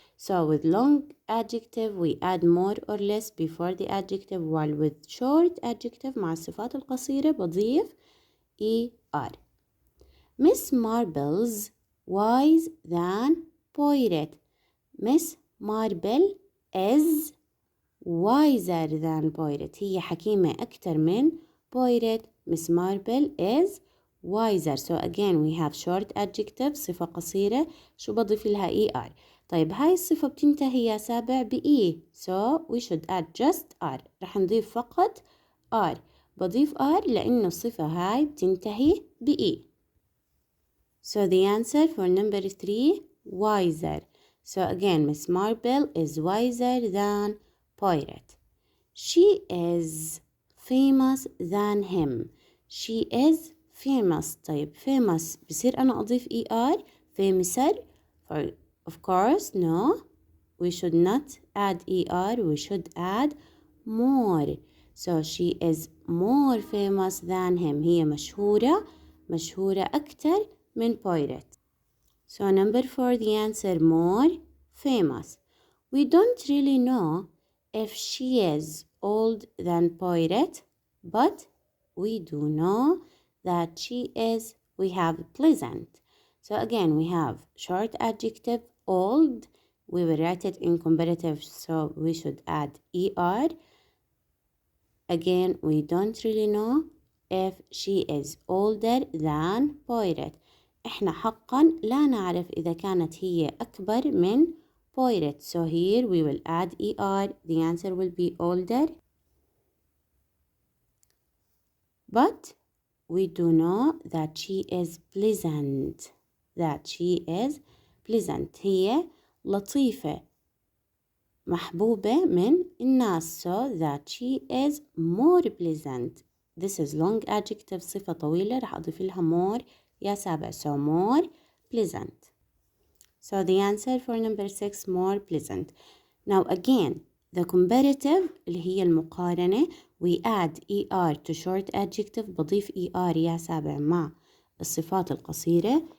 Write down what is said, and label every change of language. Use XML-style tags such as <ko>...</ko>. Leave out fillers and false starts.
<en>So with long adjective we add more or less before the adjective, while with short adjective</en> <ar>مع الصفات القصيرة بضيف</ar> <en>er. Miss Marbles wise than Poirot. Miss Marble is wiser than Poirot.</en> <ar>هي حكيمة أكتر من Poirot.</ar> <en>Miss Marble is wiser. So again we have short adjective</en> <ar>صفة قصيرة شو بضيف لها</ar> <en>er.</en> <ar>طيب هاي الصفة بتنتهي يا سابع بإي.</ar> <en>So we should add just r.</en> <ar>رح نضيف فقط</ar> <en>r.</en> <ar>بضيف r لأنه الصفة هاي بتنتهي بإي.</ar> <en>So the answer for number 3, wiser. So again, Miss Marble is wiser than Poirot. She is famous than him. She is famous.</en> <ar>طيب famous بصير أنا أضيف er famouser.</ar> <en>Of course, no. We should not add er. We should add more. So she is more famous than him.</en> <ar>هي مشهورة أكتر من Poirot.</ar> <en>So number 4, the answer more famous. We don't really know if she is old than Poirot, but we do know that she is, we have pleasant. So again, we have short adjective old. We will write it in comparative, so we should add er. Again, we don't really know if she is older than Poirot.</en> <ar>إحنا حقا لا نعرف إذا كانت هي أكبر من Poirot.</ar> <en>So here we will add er. The answer will be older. But we do know that she is pleasant. That she is pleasant.</en> <ar>هي لطيفة محبوبة من الناس.</ar> <en>So that she is more pleasant. This is long adjective</en> <ar>صفة طويلة رح أضيف لها more يا سابع.</ar> <en>So more pleasant. So the answer for number 6, more pleasant. Now again, the comparative</en> <ar>اللي هي المقارنة,</ar> <en>we add er to short adjective.</en> <ar>بضيف er يا سابع مع الصفات القصيرة.</ar>